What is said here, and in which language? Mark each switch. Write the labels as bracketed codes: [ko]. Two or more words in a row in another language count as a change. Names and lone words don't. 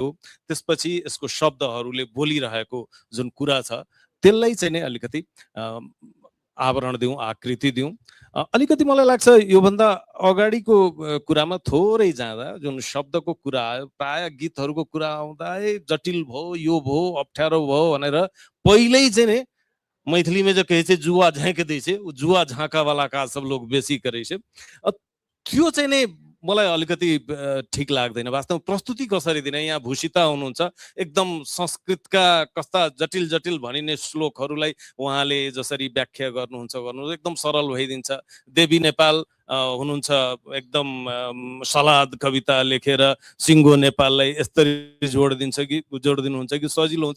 [ne] त्यसपछि यसको शब्दहरूले बोलिरहेको जुन कुरा छ त्यसलाई चाहिँ नै अलिकति आवरण दिउँ, आकृति दिउँ। अलिकति मलाई लाग्छ योभन्दा अगाडिको कुरामा थोरै जाँदा जुन शब्दको कुरा आयो, प्राय गीतहरूको कुरा आउँदा जटिल भयो, यो भयो, अप्ठ्यारो भयो भनेर पहिल्यै चाहिँ नि [mai] मैथिली में जो कहे छे जुआ झाँक दै छे, जुआ झाँका वाला का सब लोग बेसी करे छे। [ne] त्यो चाहिँ नै मलाई अलिकति ठीक लाग्दैन। वास्तवमा प्रस्तुति कसरी दिने? यहाँ भूषिता हुनुहुन्छ, एकदम संस्कृतका कस्ता जटिल जटिल भनिने श्लोकहरूलाई उहाँले जसरी व्याख्या गर्नुहुन्छ एकदम सरल भइदिन्छ। देवी नेपाल हुनुहुन्छ, एकदम सलाद कविता लेखेर सिङ्गो नेपाललाई यसरी जोडिदिनुहुन्छ कि सजिलो हुन्छ।